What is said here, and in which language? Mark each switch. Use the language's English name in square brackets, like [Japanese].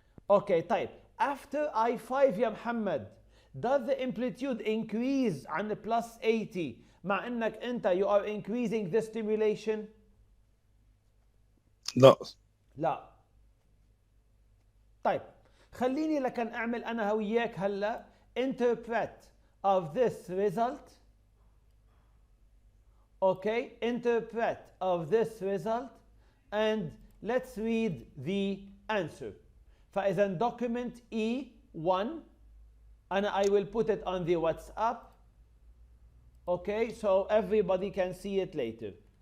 [English] Okay, [Arabic] طيب [English] after I5 [Arabic] يا محمد [English] does the amplitude increase [Arabic] عن [English] plus 80 [Arabic] مع انك انت [English] you are increasing the stimulation؟ [Arabic] لا. طيب خليني لكن اعمل انا وياك هلا [English] interpret of this result. Okay, interpret of this result and let's read the answer. [Arabic] فإذا [English] document E1 I will put it on the WhatsApp. Okay, so everybody can see it later.